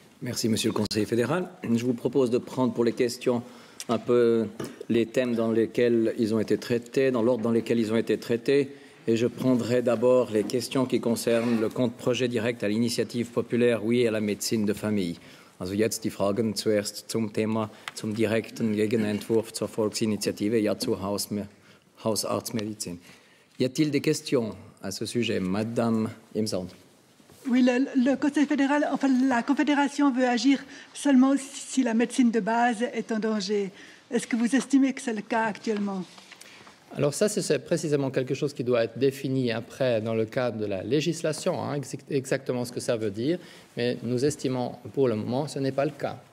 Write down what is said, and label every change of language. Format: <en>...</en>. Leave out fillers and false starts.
<fr>Merci, Monsieur le Conseiller fédéral. Je vous propose de prendre pour les questions un peu les thèmes dans lesquels ils ont été traités, dans l'ordre dans lequel ils ont été traités. Et je prendrai d'abord les questions qui concernent le compte projet direct à l'initiative populaire Oui à la médecine de famille.</fr> <de>Also jetzt die Fragen zuerst zum Thema, zum direkten Gegenentwurf zur Volksinitiative, ja zur Hausarztmedizin.</de> <fr>Y a-t-il des questions à ce sujet, Madame Imsand? Oui, le Conseil fédéral, enfin la Confédération veut agir seulement si la médecine de base est en danger. Est-ce que vous estimez que c'est le cas actuellement? Alors ça, c'est précisément quelque chose qui doit être défini après dans le cadre de la législation, exactement ce que ça veut dire, mais nous estimons pour le moment que ce n'est pas le cas.</fr>